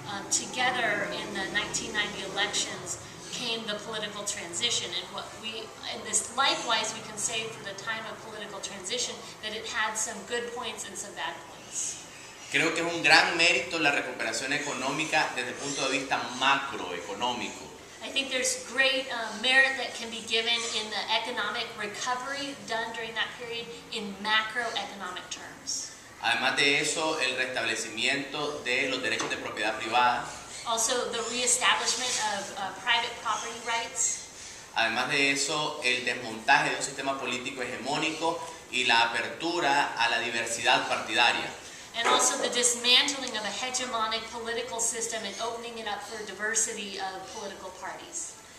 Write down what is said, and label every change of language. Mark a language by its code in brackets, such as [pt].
[en] together in the 1990 elections came the political transition, and this likewise we can say for the time of political transition that it had some good points and some bad points. [es] Creo que es un gran mérito la recuperación económica desde el punto de vista macroeconómico. [en] I think there's great merit that can be given in the economic recovery done during that period in macroeconomic terms. [es] Además de eso, el restablecimiento de los derechos de propiedad privada. [en] Also, the reestablishment of private property rights. [es] Además de eso, el desmontaje de un sistema político hegemónico y la apertura a la diversidad partidaria. [en] And also the dismantling of a hegemonic political system and opening it up for diversity of political parties.